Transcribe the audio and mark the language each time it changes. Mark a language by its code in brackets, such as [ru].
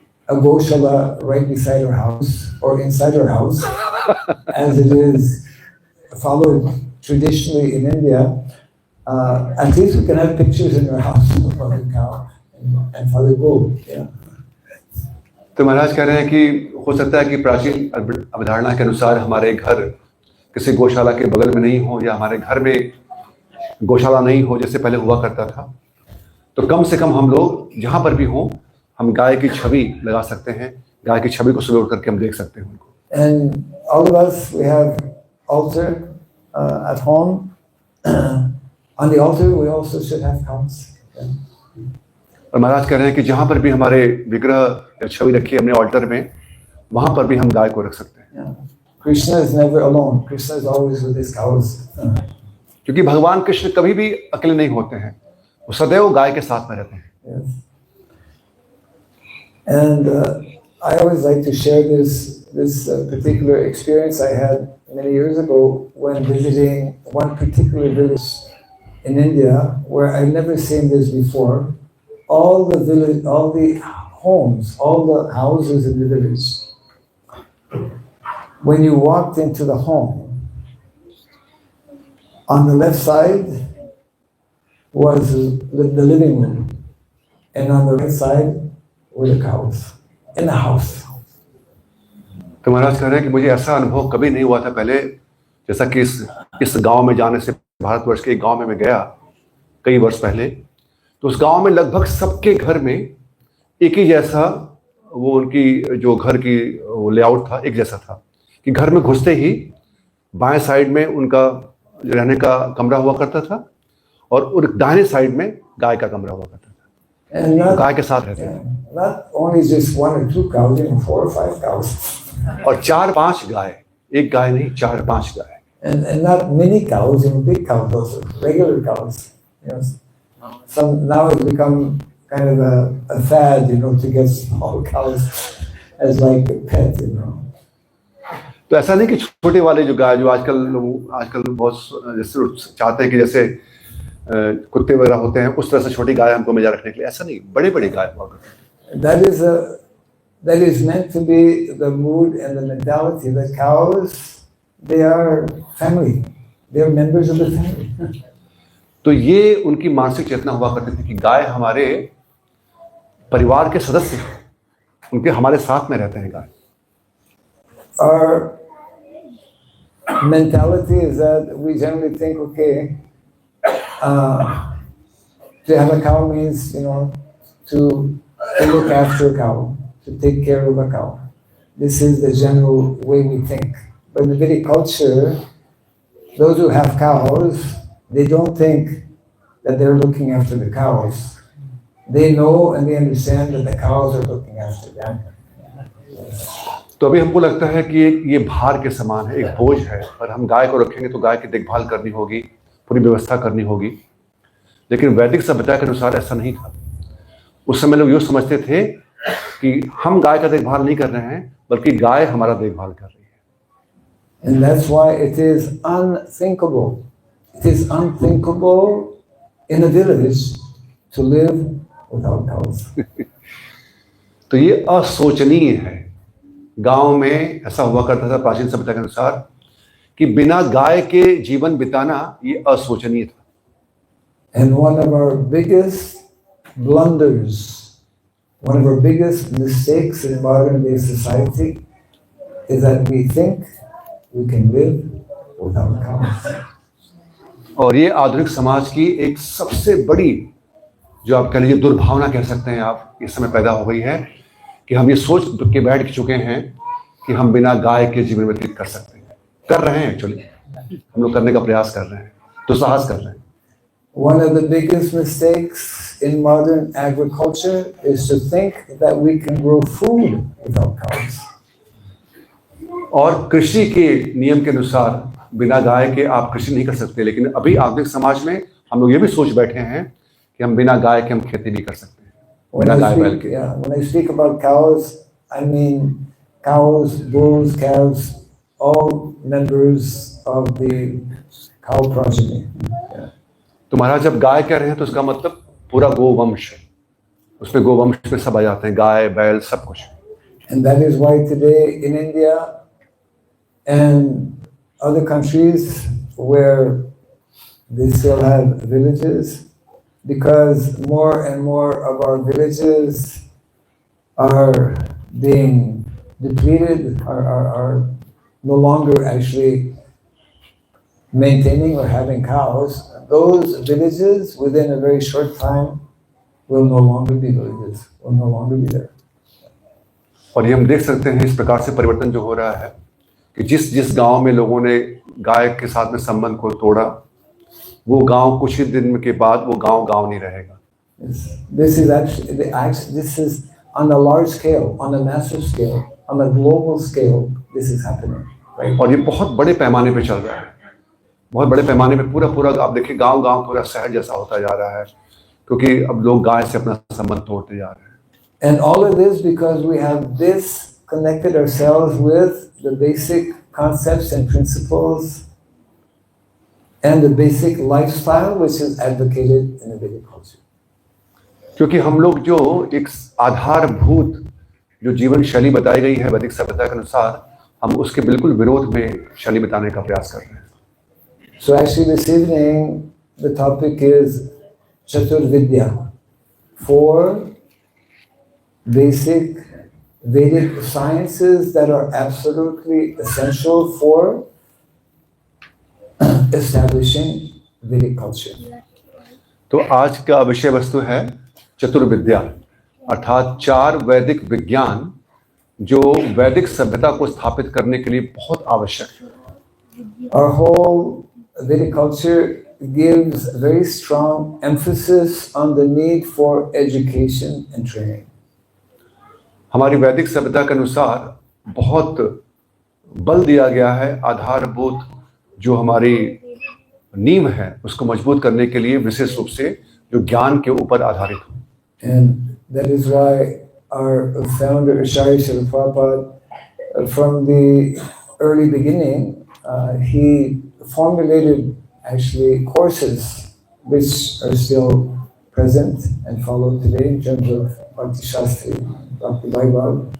[en] a Goshala right beside our house or inside our house, as it is followed traditionally in India, at least we can have pictures in our house of Mother Cow and Father Gold. Yeah. [hi] तो महाराज कह रहे हैं कि हो सकता है कि प्राचीन अवधारणा के अनुसार हमारे घर किसी गौशाला के बगल में नहीं हो, या हमारे घर में गौशाला नहीं हो जैसे पहले हुआ करता था, तो कम से कम हम लोग जहाँ पर भी हों हम गाय की छवि लगा सकते हैं, गाय की छवि को सुबह उठ करके हम देख सकते हैं उनको। [en] And all of us, we have altar at home. On the altar, we also should have cows. Yeah. [hi] और महाराज कह रहे हैं कि जहाँ पर भी हमारे विग्रह या छवि रखी है हमने ऑल्टर में, वहाँ पर भी हम गाय को रख सकते हैं। [en] Yeah. Krishna is never alone. Krishna is always with his cows. [hi] क्योंकि भगवान कृष्ण कभी भी अकेले नहीं होते हैं, वो सदैव गाय के साथ में रहते हैं। [en] Yes. And I always like to share this particular experience I had many years ago when visiting one particular village in India where I'd never seen this before. All the village, all the homes, all the houses in the village, when you walked into the home, on the left side was the living room, and on the right side were the cows in the house. [hi] तो महाराज कह रहे हैं कि मुझे ऐसा अनुभव कभी नहीं हुआ था पहले, जैसा कि इस गांव में जाने से, भारतवर्ष के एक गांव में मैं गया कई वर्ष पहले, तो उस गांव में लगभग सबके घर में एक ही जैसा वो उनकी जो घर की लेआउट था, एक जैसा था कि घर में घुसते ही बाएं साइड में उनका रहने का कमरा हुआ करता था और दाहिने साइड में गाय का कमरा हुआ करता था। गाय के साथ रहते थे। [en] Not only just 1 or 2 cows, 4 or 5 cows. [hi] और 4-5 गाय, एक गाय नहीं, 4-5 गाय। [en] And not many cows, big cows also, regular cows. You know, some now it's become kind of a fad, to get small cows as like a pet, [hi] तो ऐसा नहीं कि छोटे वाले जो गाय जो आजकल बहुत जैसे चाहते हैं कि जैसे कुत्ते वगैरह होते हैं उस तरह से छोटी गाय हमको मेजा रखने के लिए, ऐसा नहीं, बड़े बड़े गाय हुआ करते हैं। [en] That is meant to be the mood and the mentality. The cows, they are family. They are members of the family. [hi] तो ये उनकी मानसिक चेतना हुआ करती थी कि गाय हमारे परिवार के सदस्य हैं, उनके हमारे साथ में रहते हैं गाय। [en] Our mentality is that we generally think, okay, to have a cow means, to look after a cow, to take care of a cow. This is the general way we think. But in the Vedic culture, those who have cows, they don't think that they're looking after the cows. They know and they understand that the cows are looking after them. [hi] तो अभी हमको लगता है कि ये भार के समान है, एक बोझ है, और हम गाय को रखेंगे तो गाय की देखभाल करनी होगी, पूरी व्यवस्था करनी होगी। लेकिन वैदिक सभ्यता के अनुसार ऐसा नहीं था। उस समय लोग यूँ समझते थे कि हम गाय का देखभाल नहीं कर रहे हैं, बल्कि गाय हमारा देखभाल कर रही है। [en] And that's why it is unthinkable. It is unthinkable in a village to live without cows. [hi] तो ये असोचनीय है। गांव में ऐसा हुआ करता था प्राचीन सभ्यता के अनुसार कि बिना गाय के जीवन बिताना ये असोचनीय था। [en] And one of our biggest blunders, one of our biggest mistakes in modern day society is that we think we can live without cows. [hi] और ये आधुनिक समाज की एक सबसे बड़ी, जो आप कह लीजिए दुर्भावना कह सकते हैं आप, इस समय पैदा हो गई है कि हम ये सोच के बैठ चुके हैं कि हम बिना गाय के जीवन व्यतीत कर सकते हैं, कर रहे हैं। एक्चुअली हम लोग करने का प्रयास कर रहे हैं, तो साहस कर रहे हैं। [en] One of the biggest mistakes in modern agriculture is to think that we can grow food without cows. [hi] और कृषि के नियम के अनुसार बिना गाय के आप कृषि नहीं कर सकते, लेकिन अभी आधुनिक समाज में हम लोग ये भी सोच बैठे हैं कि हम बिना गाय के हम खेती भी कर सकते हैं, बिना गाय बैल के। [en] When I speak about cows, I mean cows, bulls, calves, all members of the cow progeny. [hi] तो महाराज जब गाय कह रहे हैं तो उसका मतलब पूरा गोवंश है, उसमें गोवंश में सब आ जाते हैं, गाय बैल सब कुछ। [en] And that is why today in India and other countries where they still have villages, because more and more of our villages are being depleted, are no longer actually maintaining or having cows, those villages within a very short time will no longer be villages, will no longer be there. [hi] और ये हम देख सकते हैं इस प्रकार से परिवर्तन जो हो रहा है कि जिस जिस गांव में लोगों ने गाय के साथ में संबंध को तोड़ा, वो गांव कुछ ही दिन के बाद वो गांव नहीं रहेगा. [en] This is actually this is on a large scale, on a massive scale, on a global scale. This is happening, right? [hi] और ये बहुत बड़े पैमाने पे चल रहा है, बहुत बड़े पैमाने पे पूरा आप देखिए गांव पूरा शहर जैसा होता जा रहा है, क्योंकि अब लोग गाय से अपना संबंध तोड़ते जा रहे हैं. [en] And all of this because we have disconnected ourselves with the basic concepts and principles and the basic lifestyle which is advocated in the Vedic culture. [hi] क्योंकि हम लोग जो एक आधारभूत जो जीवन शैली बताई गई है वैदिक सभ्यता के अनुसार, हम उसके बिल्कुल विरोध में शैली बताने का प्रयास कर रहे हैं. [en] So actually this evening the topic is Chaturvidya, 4 basic Vedic sciences that are absolutely essential for establishing Vedic culture. [hi] तो आज का विषय वस्तु है चतुर्विद्या, अर्थात 4 वैदिक विज्ञान जो वैदिक सभ्यता को स्थापित करने के लिए बहुत आवश्यक है. [en] Our whole Vedic culture gives very strong emphasis on the need for education and training. [hi] हमारी वैदिक सभ्यता के अनुसार बहुत बल दिया गया है आधारभूत जो हमारी नींव है उसको मजबूत करने के लिए, विशेष रूप से जो ज्ञान के ऊपर आधारित हो. [en] And that is why our founder Acharya Srila Prabhupada, from the early beginning, he formulated actually courses which are still present and followed today in terms of Bhakti Shastri, Bhakti Vaibhav.